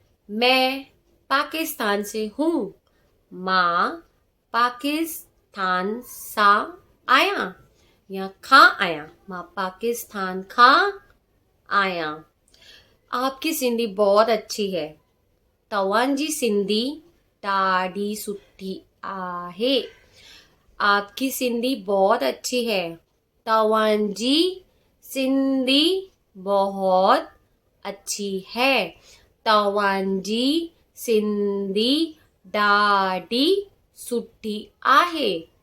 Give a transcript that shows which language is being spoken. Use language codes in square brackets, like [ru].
[hi] मैं पाकिस्तान से हूँ। माँ पाकिस्तान सा आया। [sd] या खां आया, माँ पाकिस्तान खां आया। [hi] आपकी सिंधी बहुत अच्छी है। [sd] तवांजी सिंधी ॾाढी सुठी आहे। [hi] आपकी सिंधी बहुत अच्छी है। तवांजी सिंधी बहुत अच्छी है। [sd] तवांजी सिंधी ॾाढी सुठी आहे।